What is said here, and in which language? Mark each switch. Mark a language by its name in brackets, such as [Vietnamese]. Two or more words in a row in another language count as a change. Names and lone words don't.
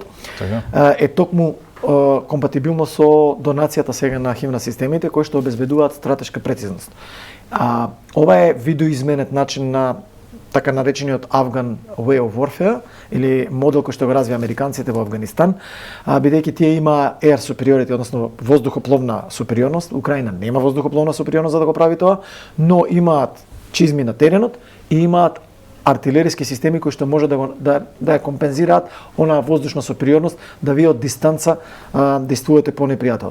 [Macedonian] Е токму компатибилно со донацијата сега на химна системите кои што обезбедуваат стратешка прецизност. Ова е видоизменет начин на така наречениот [English] Afghan Way of Warfare [Macedonian] или модел кој што го развија американците во Афганистан, бидејќи тие има [English] air superiority, [Macedonian] односно воздухопловна супериорност. Украина нема воздухопловна супериорност за да го прави тоа, но имаат чизми на теренот и имаат артилериски системи кои што може да ја компензираат онаа воздушна супериорност, да вие од дистанца действувате по непријателот.